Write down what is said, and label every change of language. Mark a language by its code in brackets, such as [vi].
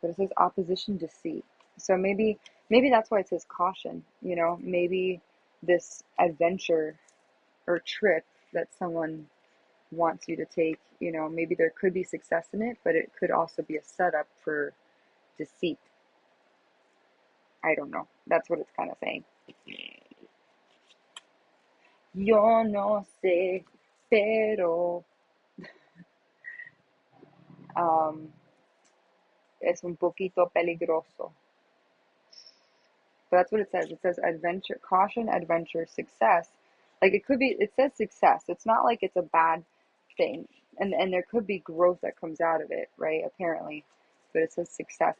[en] But it says opposition deceit. So maybe that's why it says caution, you know, maybe this adventure or trip that someone wants you to take, you know, maybe there could be success in it, but it could also be a setup for deceit. I don't know. That's what it's kind of saying. [es] Yo no sé, pero um, es un poquito peligroso. [en] But that's what it says. It says adventure, caution, adventure, success. Like it could be, it says success. It's not like it's a bad thing. And there could be growth that comes out of it, right? Apparently. But it says success.